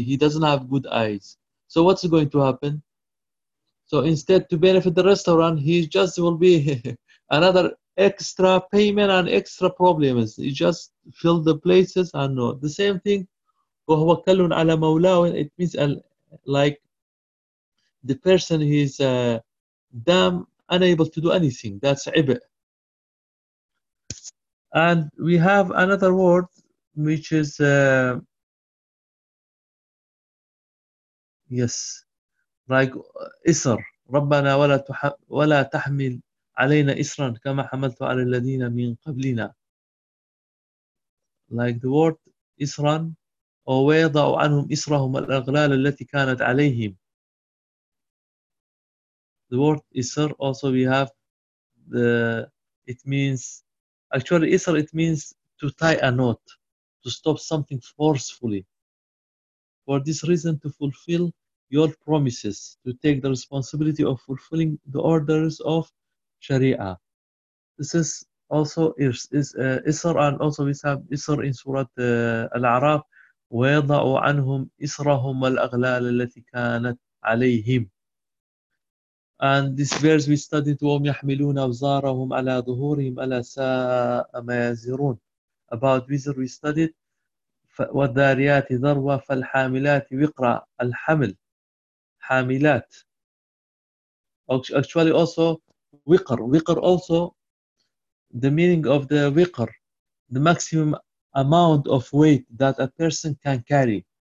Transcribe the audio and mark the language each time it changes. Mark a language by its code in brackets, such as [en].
[en] He doesn't have good eyes. So what's going to happen? So instead to benefit the restaurant, he just will be another extra payment and extra problems. He just fill the places and no. The same thing, [ar] وَهُوَ كَلٌّ عَلَى مَوْلَاهُ. [en] It means like the person is damn unable to do anything. That's عبء. And we have another word, which is, yes, like إِصْر. [ar] رَبَّنَا وَلَا تَحْمِلْ عَلَيْنَا إِصْرًا كَمَا حَمَلْتُ عَلَى الَّذِينَ مِنْ قَبْلِنَا. [en] Like the word [ar] إِصْرًا, وَيَضَعُ عَنْهُمْ إِصْرَهُمْ الْأَغْلَالَ الَّتِي كَانَتْ عَلَيْهِمْ. [en] The word إِصْر, also we have it means, actually إِصْر, it means to tie a knot, to stop something forcefully. For this reason, to fulfill your promises, to take the responsibility of fulfilling the orders of Sharia. This is also Isr, and also we have Isr in Surah Al-A'raf. [ar] وَيَضَعُ عَنْهُمْ إِسْرَهُمْ وَالْأَغْلَالَ الَّتِي كَانَتْ عَلَيْهِمْ. [en] And this verse we studied, [ar] وَهُمْ يَحْمِلُونَ أَوْزَارَهُمْ عَلَى ظُهُورِهِمْ أَلَى سَاءَ مَا يَزِرُونَ. [en] About Wizr we studied, [ar] وَالذَّارِيَاتِ ذَرْوَ فَالْحَامِلَاتِ وِقْرَى. الحمل حاملات. [en] Actually also وقر also, the meaning of the وقر the maximum amount of weight that a person can carry.